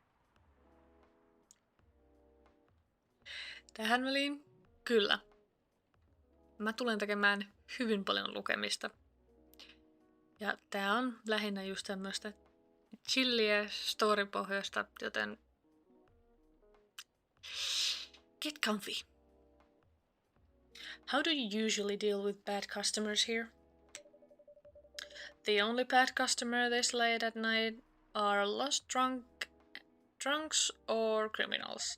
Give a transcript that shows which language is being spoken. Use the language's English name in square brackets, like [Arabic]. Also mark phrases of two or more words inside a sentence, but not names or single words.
[Finnish] Tähän väliin, kyllä. mä tulen tekemään hyvin paljon lukemista. Ja tää on lähinnä just tämmöstä chilliä storypohjasta, joten [English] get comfy. How do you usually deal with bad customers here? The only bad customer this late at night are lost drunks or criminals.